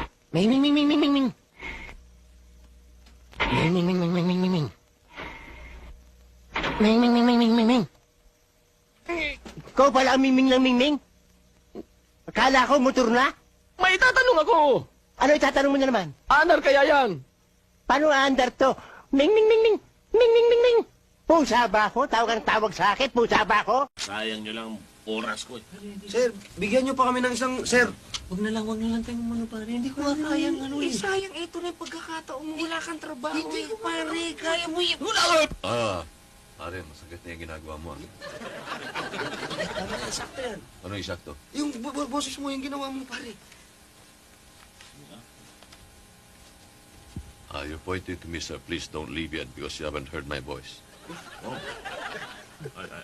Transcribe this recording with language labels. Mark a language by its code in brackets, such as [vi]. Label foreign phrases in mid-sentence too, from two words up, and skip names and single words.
[tl] Ming, ming, ming, ming, ming, ming, ming. Ming, ming, ming, ming, ming, ming, ming, ming. Ming, ming, ming, ming, ming, ming, ming. Ikaw pala ang ming-ming ng ming-ming? Akala ko motor na? May tatanong ako. Ano itatanong mo na naman? Anar kaya yan? Paano aandar to? Ming, ming, ming, ming. Ming, ming, ming, ming. Pusa ba ako? Tawag ang tawag sa akin. Pusa ba ako? Sayang nyo lang oras ko. Sir, bigyan niyo pa kami ng isang... Sir, Huwag na lang tayo umano, pare. Hindi ko na kaya ano eh. sayang ito na yung pagkakataon mo. Wala kang trabaho. Hindi ko, pare. Kaya mo yan. Pare, masakit na yung ginagawa mo. Tama, sakto yan. Ano yung sakto? Yung boses mo, yung ginawa mo, pare. [en] You're pointing to me, sir. Please don't leave yet because you haven't heard my voice.